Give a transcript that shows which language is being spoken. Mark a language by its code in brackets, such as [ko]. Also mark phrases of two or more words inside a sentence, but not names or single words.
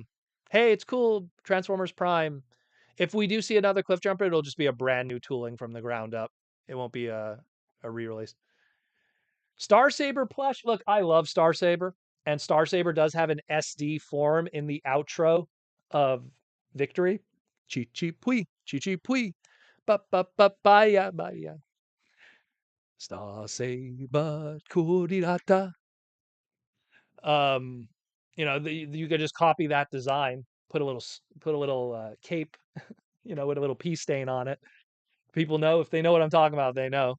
[en] Hey, it's cool, Transformers Prime. If we do see another Cliff Jumper, it'll just be a brand new tooling from the ground up. It won't be a re-release. Star Saber plush. Look, I love Star Saber, and Star Saber does have an SD form in the outro of Victory. Chi chi pui, chi chi pui, ba ba ba ba ya ba ya. Star Saber kurirata. You could just copy that design, put a little cape, with a little pea stain on it. People know if they know what I'm talking about, they know.